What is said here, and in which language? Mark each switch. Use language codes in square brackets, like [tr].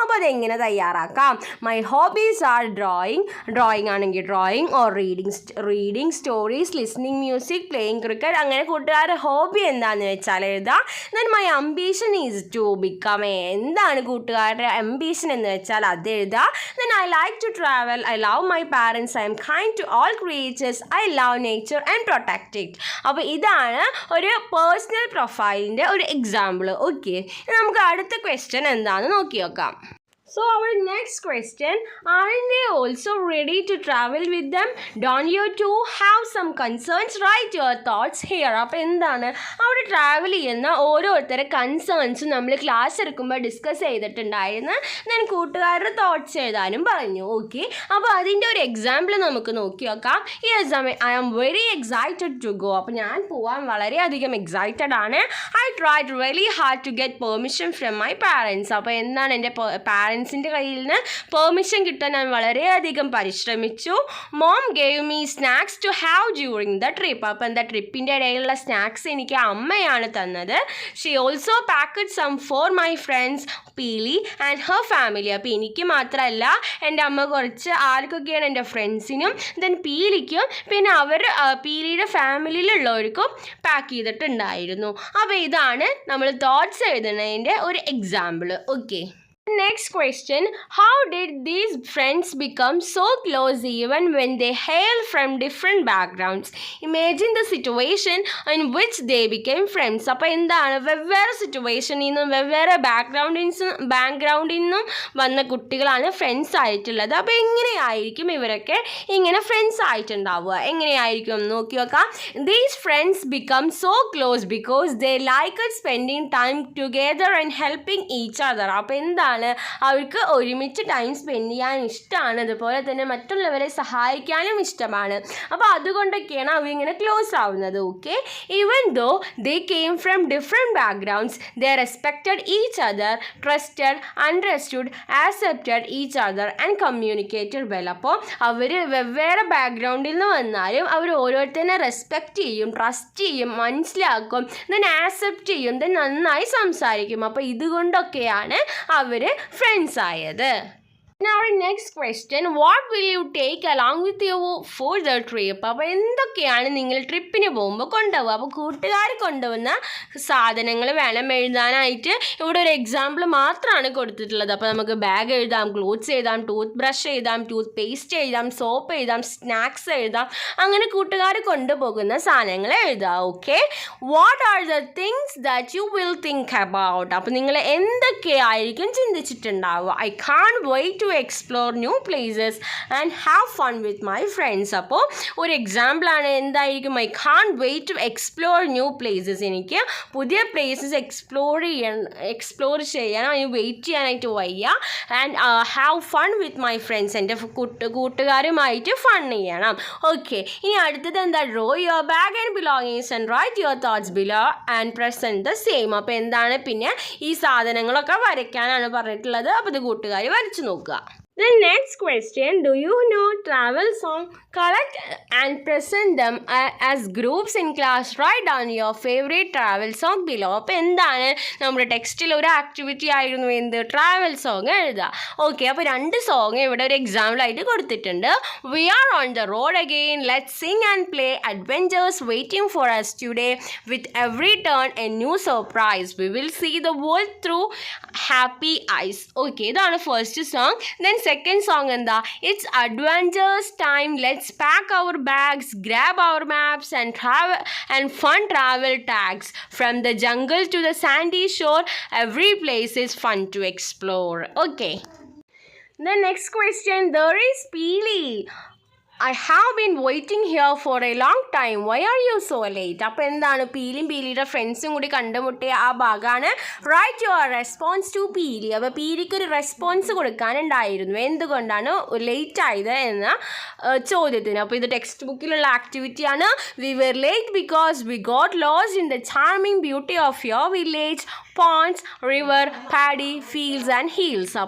[ml] അപ്പോൾ അതെങ്ങനെ തയ്യാറാക്കാം? [en] My hobbies are drawing ആണെങ്കിൽ drawing, or reading stories, listening music, playing cricket. [ml] അങ്ങനെ കൂട്ടുകാരുടെ ഹോബി എന്താണെന്ന് വെച്ചാൽ എഴുതാം. [en] then my ambition is to become a, [ml] എന്താണ് കൂട്ടുകാരുടെ അംബീഷൻ എന്ന് വെച്ചാൽ അത് എഴുതാം. [en] Then I like to travel, I love my parents, I am kind to all creatures, I love nature and protect it. [ml] അപ്പോൾ ഇതാണ് ഒരു പേഴ്സണൽ പ്രൊഫൈലിൻ്റെ ഒരു എക്സാമ്പിൾ. ഓക്കെ, നമുക്ക് അടുത്ത ക്വസ്റ്റ്യൻ എന്താണെന്ന് നോക്കി നോക്കാം. [en] So our next question, aren't they also ready to travel with them? Don't you too have some concerns? Write your thoughts here. [ml] അപ്പോൾ എന്താണ്, അവിടെ ട്രാവൽ ചെയ്യുന്ന ഓരോരുത്തരുടെ കൺസേൺസും നമ്മൾ ക്ലാസ് എടുക്കുമ്പോൾ ഡിസ്കസ് ചെയ്തിട്ടുണ്ടായിരുന്നു. ഞാൻ കൂട്ടുകാരുടെ തോട്ട്സ് എഴുതാനും പറഞ്ഞു. ഓക്കെ, അപ്പോൾ അതിൻ്റെ ഒരു എക്സാമ്പിൾ നമുക്ക് നോക്കി നോക്കാം. [en] Yes, I am very excited to go. [ml] അപ്പോൾ ഞാൻ പോകാൻ വളരെയധികം എക്സൈറ്റഡ് ആണ്. [en] I tried really hard to get permission from my parents. [ml] അപ്പോൾ എന്താണ്, എൻ്റെ പാരൻസിൻ്റെ കയ്യിൽ നിന്ന് പെർമിഷൻ കിട്ടാൻ ഞാൻ വളരെയധികം പരിശ്രമിച്ചു. [en] Mom gave me snacks to have during the trip. [ml] അപ്പോൾ എന്താ, ട്രിപ്പിൻ്റെ ഇടയിലുള്ള സ്നാക്സ് എനിക്ക് അമ്മയാണ് തന്നത്. [en] She also packed some for my friends Peely and her family. [ml] അപ്പോൾ എനിക്ക് മാത്രമല്ല, എൻ്റെ അമ്മ കുറച്ച് ആർക്കൊക്കെയാണ്, എൻ്റെ ഫ്രണ്ട്സിനും ദെൻ പീലിക്കും പിന്നെ പീലിയുടെ ഫാമിലിയിലുള്ളവർക്കും പാക്ക് ചെയ്തിട്ടുണ്ടായിരുന്നു. അപ്പോൾ ഇതാണ് നമ്മൾ തോട്ട്സ് എഴുതുന്നതിൻ്റെ ഒരു example. [en] Okay, next question, how did these friends become so close even when they hail from different backgrounds? Imagine the situation in which they became friends. [ml] അപ്പോൾ എന്താണ്, വെവ്വേറെ സിറ്റുവേഷനിൽ നിന്നും വെവ്വേറെ ബാക്ക്ഗ്രൗണ്ടിൽ നിന്നും വന്ന കുട്ടികളാണ് ഫ്രണ്ട്സ് ആയിട്ടുള്ളത്. അപ്പോൾ എങ്ങനെയായിരിക്കും ഇവരൊക്കെ ഇങ്ങനെ ഫ്രണ്ട്സ് ആയിട്ടുണ്ടാവുക? എങ്ങനെയായിരിക്കും നോക്കി നോക്കാം. [en] These friends become so close because they liked spending time together and helping each other. [ml] അപ്പോൾ എന്താണ്, അവർക്ക് ഒരുമിച്ച് ടൈം സ്പെൻഡ് ചെയ്യാൻ ഇഷ്ടമാണ്, അതുപോലെ തന്നെ മറ്റുള്ളവരെ സഹായിക്കാനും ഇഷ്ടമാണ്. അപ്പോൾ അതുകൊണ്ടൊക്കെയാണ് അവരിങ്ങനെ ക്ലോസ് ആവുന്നത്. [en] Okay, even though they came from different backgrounds, they respected each other, trusted, understood, accepted each other and communicated well. [ml] അപ്പോൾ അവർ വെവ്വേറെ ബാക്ക്ഗ്രൗണ്ടിൽ നിന്ന് വന്നാലും അവർ ഓരോരുത്തരെ റെസ്പെക്റ്റ് ചെയ്യും, ട്രസ്റ്റ് ചെയ്യും, മനസ്സിലാക്കും, ദെൻ ആക്സെപ്റ്റ് ചെയ്യും, ദെൻ നന്നായി സംസാരിക്കും. അപ്പോൾ ഇതുകൊണ്ടൊക്കെയാണ് അവർ ഫ്രണ്ട്സ് ആയത്. [en] Now our next question, what will you take along with you for the trip? [ml] അപ്പോൾ എന്തൊക്കെയാണ് നിങ്ങൾ ട്രിപ്പിന് പോകുമ്പോൾ കൊണ്ടുപോകുക? അപ്പോൾ കൂട്ടുകാർ കൊണ്ടുപോകുന്ന സാധനങ്ങൾ വേണം എഴുതാനായിട്ട്. ഇവിടെ ഒരു എക്സാമ്പിൾ മാത്രമാണ് കൊടുത്തിട്ടുള്ളത്. അപ്പോൾ നമുക്ക് ബാഗ് എഴുതാം, ക്ലോത്ത്സ് എഴുതാം, ടൂത്ത് ബ്രഷ് എഴുതാം, ടൂത്ത് പേസ്റ്റ് എഴുതാം, സോപ്പ് എഴുതാം, സ്നാക്സ് എഴുതാം. അങ്ങനെ കൂട്ടുകാർ കൊണ്ടുപോകുന്ന സാധനങ്ങൾ എഴുതാം. [en] Okay, what are the things that you will think about? [ml] അപ്പോൾ നിങ്ങൾ എന്തൊക്കെയായിരിക്കും ചിന്തിച്ചിട്ടുണ്ടാവുക? [en] I can't wait to to explore new places and have fun with my friends. [ml] അപ്പോൾ ഒരു എക്സാമ്പിളാണ് എന്തായിരിക്കും, [en] I can't wait to explore new places. [ml] എനിക്ക് പുതിയ places explore ചെയ്യാൻ വെയിറ്റ് ചെയ്യാനായിട്ട് വയ്യ. [en] and have fun with my friends, [ml] എൻ്റെ കൂട്ടുകാരുമായിട്ട് ഫൺ ചെയ്യണം. [en] okay, [ml] ഇനി അടുത്തത് എന്താ, [en] Draw your bag and belongings and write your thoughts below and present the same. [ml] അപ്പോൾ എന്താണ്, പിന്നെ ഈ സാധനങ്ങളൊക്കെ വരയ്ക്കാനാണ് പറഞ്ഞിട്ടുള്ളത്. അപ്പോൾ ഇത് കൂട്ടുകാർ വരച്ച് നോക്കുക. [en] The next question, do you know travel song? Collect and present them as groups in class. Write down your favorite travel song below. [ml] അപ്പോൾ എന്താണ്, നമ്മുടെ ടെക്സ്റ്റിൽ ഒരു ആക്ടിവിറ്റി ആയിരുന്നു എന്ത്, ട്രാവൽ സോങ് എഴുതുക. ഓക്കെ, അപ്പോൾ 2 സോങ് ഇവിടെ ഒരു എക്സാമ്പിളായിട്ട് കൊടുത്തിട്ടുണ്ട്. [en] We are on the road again. Let's sing and play. Adventures waiting for us today. With every turn a new surprise. We will see the world through happy eyes. [ml] Okay, ഇതാണ് first song. [en] Then second song എന്താ, it's adventures time. Let's pack our bags, grab our maps and travel and fun travel tags. From the jungle to the sandy shore, every place is fun to explore. Okay, the next question, there is Peely. I have been waiting here for a long time. Why are you so late? [ml] അപ്പോൾ എന്താണ്, പീലിയുടെ ഫ്രണ്ട്സും കൂടി കണ്ടുമുട്ടിയ ആ ഭാഗമാണ്. [en] Write your response to Peely. [ml] അപ്പോൾ പീലിക്ക് ഒരു response കൊടുക്കാനുണ്ടായിരുന്നു, എന്തുകൊണ്ടാണ് ലേറ്റ് ആയത് എന്ന ചോദ്യത്തിന്. അപ്പോൾ ഇത് text ബുക്കിലുള്ള ആക്ടിവിറ്റിയാണ്. [en] We were late because we got lost in the charming beauty of your village, ponds, river, paddy fields and hills.